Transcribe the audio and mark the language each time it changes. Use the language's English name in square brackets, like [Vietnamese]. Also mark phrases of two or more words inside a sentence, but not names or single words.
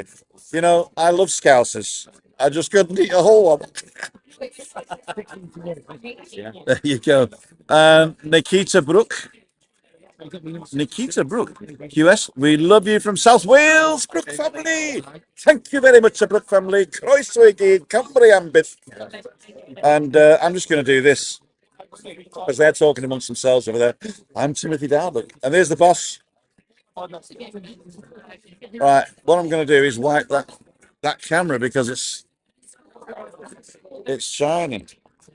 [English] You know, I love scousers. I just couldn't eat a whole one. There you go. Nikita Brook. Nikita Brook. QS, we love you from South Wales, Brook family. Thank you very much, Brook family. [Welsh] Croeso I gyd, Cymru am byth. [English] And I'm just going to do this, because they're talking amongst themselves over there. I'm Timothy Darbuck, and there's the boss. Right, what I'm going to do is wipe that camera because it's shining.